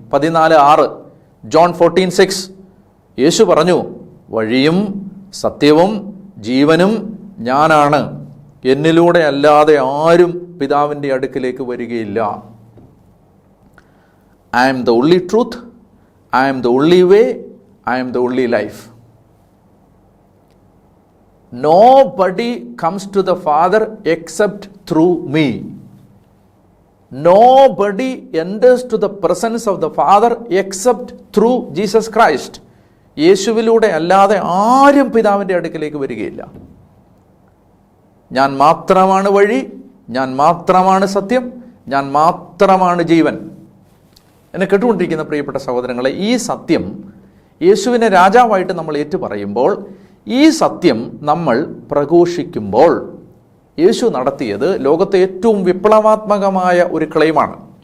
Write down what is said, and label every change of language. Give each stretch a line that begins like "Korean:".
Malayalam: 14:6 John 14:6 യേശു പറഞ്ഞു, വഴിയും സത്യവും ജീവനും ഞാനാണ്, എന്നിലൂടെ അല്ലാതെ ആരും പിതാവിൻ്റെ അടുക്കിലേക്ക് വരികയില്ല.
English: I am the only truth, I am the only way, I am the only life. Nobody comes to the Father except through me. Nobody enters to the presence of the Father except through Jesus Christ.
Malayalam: യേശുവിലൂടെ അല്ലാതെ ആരും പിതാവിൻ്റെ അടുക്കിലേക്ക് വരികയില്ല. ഞാൻ മാത്രമാണ് വഴി, ഞാൻ മാത്രമാണ് സത്യം, ഞാൻ മാത്രമാണ് ജീവൻ. എന്നെ കേട്ടുകൊണ്ടിരിക്കുന്ന പ്രിയപ്പെട്ട സഹോദരങ്ങളെ, ഈ സത്യം യേശുവിനെ രാജാവായിട്ട് നമ്മൾ ഏറ്റുപറയുമ്പോൾ, ഈ സത്യം നമ്മൾ പ്രഘോഷിക്കുമ്പോൾ, യേശു നടത്തിയത് ലോകത്തെ ഏറ്റവും വിപ്ലവാത്മകമായ ഒരു ക്ലെയിമാണ്.